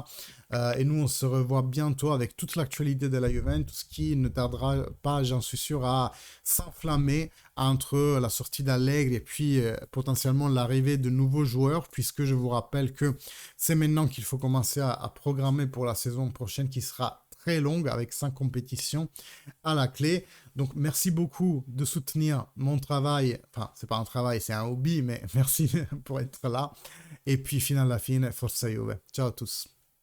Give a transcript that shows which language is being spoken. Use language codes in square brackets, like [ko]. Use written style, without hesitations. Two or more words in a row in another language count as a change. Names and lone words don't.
[fr] Et nous, on se revoit bientôt avec toute l'actualité de la Juventus qui ne tardera pas, j'en suis sûr, à s'enflammer entre la sortie d'Allegri et puis potentiellement l'arrivée de nouveaux joueurs, puisque je vous rappelle que c'est maintenant qu'il faut commencer à programmer pour la saison prochaine qui sera très longue avec 5 compétitions à la clé. Donc merci beaucoup de soutenir mon travail. Enfin, c'est pas un travail, c'est un hobby, mais merci pour être là. Et puis, [it] fino alla fine, forza Juve. [fr] Ciao à tous.